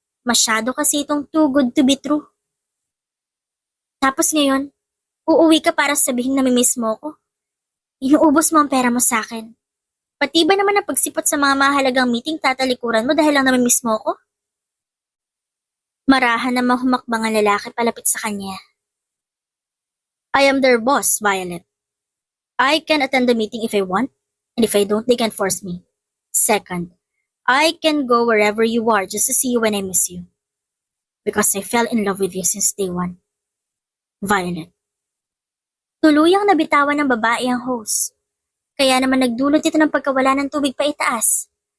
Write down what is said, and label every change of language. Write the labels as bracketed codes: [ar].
[tl] Masyado kasi itong [en] too good to be true. [tl] Tapos ngayon, uuwi ka para sabihin na mimiss mo ko. Inuubos mo ang pera mo sa akin. Pati ba naman ang pagsipot sa mga mahalagang meeting tatalikuran mo dahil lang namimiss mo ko? Marahan namang humakbang ang lalaki palapit sa kanya. [en] I am their boss, Violet. I can attend the meeting if I want, and if I don't, they can force me. Second, I can go wherever you are just to see you when I miss you. Because I fell in love with you since day one. Violet. [tl] Tuluyang nabitawan ng babae ang hose. Kaya naman nagdulot ito ng pagkawala ng tubig pa itaas.